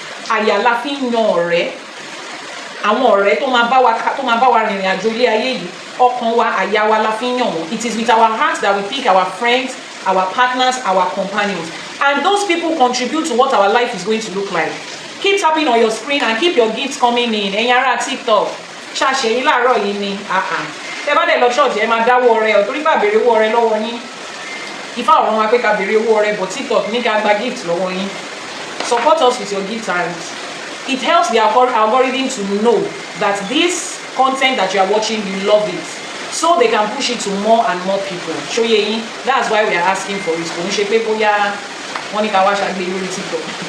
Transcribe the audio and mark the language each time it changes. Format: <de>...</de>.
<yo>Aya lafinyo ore. Àwọn ọ̀rẹ́ tó máa bá wa rìnrìn àjò ilé ayé yìí, ọkàn wa, àyà wa lafinyo.</yo> <en>It is with our hearts that we pick our friends, our partners, our companions. And those people contribute to what our life is going to look like. Keep tapping on your screen and keep your gifts coming in.</en> <yo>Ẹ̀yin ará TikTok, ṣàṣẹ yín láàárọ̀ yìí ni. Tẹ́ bá dẹ̀ lọ ṣọ́ọ̀ṣì ẹ máa dáwọ́ ọrẹ ọ̀ torí bá béèrè owó ọrẹ lọ́wọ́ yín. Ifá ọ̀run wa pé ká béèrè owó ọrẹ, but TikTok ní ká gba gift lọ́wọ́ yín.</yo> <en>Support us with your gift, and it helps the algorithm to know that this content that you are watching, you love it, so they can push it to more and more people.</en> <yo>Ṣóyé yín,</yo> <en>that's why we are asking for it.</en> <yo>Kò ń ṣe pé bóyá wọ́n ní ká wá ṣàgbé lórí TikTok.</yo>